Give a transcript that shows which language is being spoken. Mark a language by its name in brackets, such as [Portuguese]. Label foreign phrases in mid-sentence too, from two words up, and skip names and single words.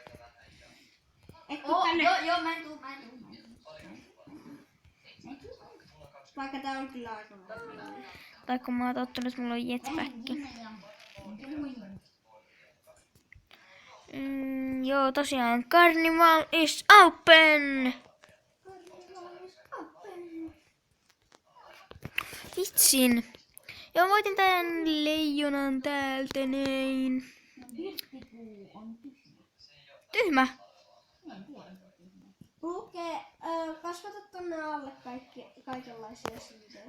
[Finnish] Joo, mä en tuu. Vaikka tää on kyllä aika hyvä. Tai kun mä oon tottunut, että mulla on jetpacki. Joo, tosiaan. [English] Carnival is open! [Finnish] Vitsin. Joo, voitin tän leijonan täältä näin. Tyhmä. Lukee, kasvata tonne alle kaikenlaisia siivejä.